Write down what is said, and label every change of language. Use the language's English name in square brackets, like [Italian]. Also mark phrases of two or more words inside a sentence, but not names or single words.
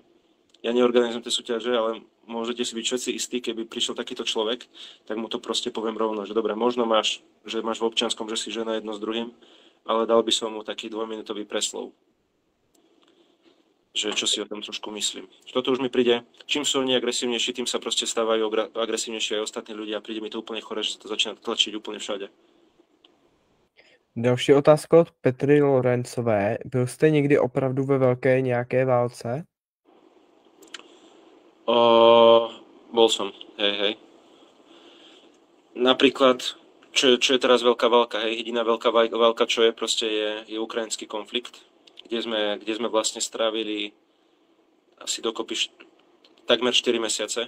[Slovak] Ja neorganizujem tie súťaže, ale môžete si byť všetci istí, keby prišiel takýto človek, tak mu to proste poviem rovno, že dobre, možno máš v občianskom, že si žena jedno s druhým, ale dal by som mu taký 2-minútový preslov, že čo si o tom trošku myslím. Toto už mi príde, čím sú oni agresívnejší, tým sa proste stávajú agresívnejší aj ostatní ľudia a príde mi to úplne chore, že sa to začína tlačiť úplne všade. [Czech] Další otázka od Petry Lorencové. Byl jste někdy opravdu ve velké nějaké válce? [Slovak] Bol som, hej. Napríklad, čo je teraz veľká válka, hej, jediná veľká válka, čo je proste je ukrajinský konflikt, kde sme vlastne strávili asi dokopy takmer 4 mesiace.